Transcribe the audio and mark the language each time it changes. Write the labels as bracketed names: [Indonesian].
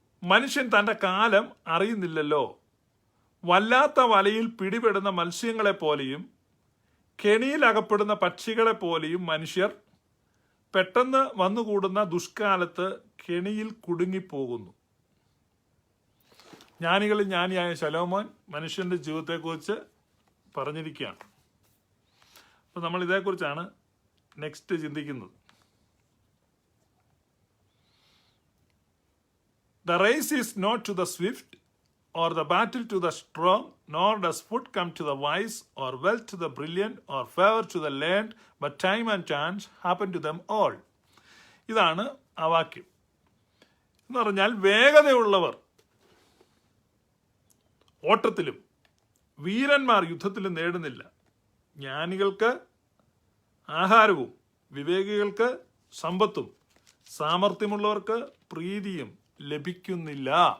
[Malayalam] മനുഷ്യൻ തൻ്റെ കാലം അറിയുന്നില്ലല്ലോ. വല്ലാത്ത വലയിൽ പിടിപെടുന്ന മത്സ്യങ്ങളെപ്പോലെയും കെണിയിൽ അകപ്പെടുന്ന പക്ഷികളെപ്പോലെയും മനുഷ്യർ പെട്ടെന്ന് വന്നുകൂടുന്ന ദുഷ്കാലത്ത് കെണിയിൽ കുടുങ്ങിപ്പോകുന്നു. ജ്ഞാനികളിൽ ജ്ഞാനിയായ ശലോമോൻ മനുഷ്യന്റെ ജീവിതത്തെക്കുറിച്ച് പറഞ്ഞിരിക്കുകയാണ്. അപ്പോൾ നമ്മൾ ഇതേക്കുറിച്ചാണ് നെക്സ്റ്റ് ചിന്തിക്കുന്നത്. [English] The race is not to the swift or the battle to the strong, nor does food come to the wise, or wealth to the brilliant, or favor to the learned, but time and chance happen to them all. [Malayalam] ഇതാണ് ആ വാക്യം. എന്ന് പറഞ്ഞാൽ വേഗതയുള്ളവർ ഓട്ടത്തിലും വീരന്മാർ യുദ്ധത്തിലും നേടുന്നില്ല. ജ്ഞാനികൾക്ക് ആഹാരവും വിവേകികൾക്ക് സമ്പത്തും സാമർഥ്യമുള്ളവർക്ക് പ്രീതിയും ലഭിക്കുന്നില്ല.